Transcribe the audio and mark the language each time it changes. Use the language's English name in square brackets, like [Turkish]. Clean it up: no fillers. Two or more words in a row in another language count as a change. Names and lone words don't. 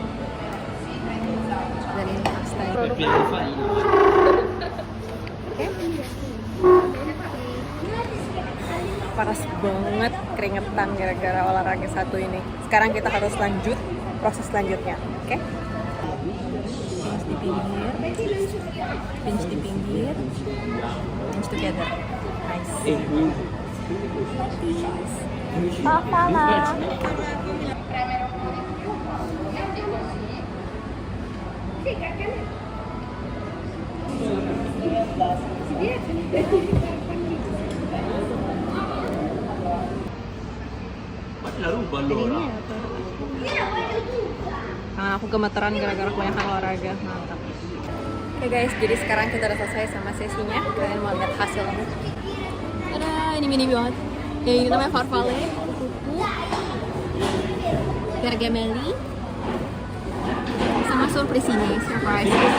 [Indonesian] Dan ini pasta. [Italian] Pieno di farina. [Indonesian] Panas banget, keringetan gara-gara olahraga satu ini. Sekarang kita harus lanjut proses selanjutnya, oke? Pinch di pinggir, pinch di pinggir, [English] pinch together. Nice. [Italian] Papa. La ruba allora. [Indonesian] Tangan aku gemeteran gara-gara kebanyakan olahraga. Mantap. Oke guys, jadi sekarang kita udah selesai sama sesinya. Kalian mau lihat hasilnya? Ada ini mini banget. Ya ini namanya farfalle, kuku, gargamel, sama surprise ini, surprise.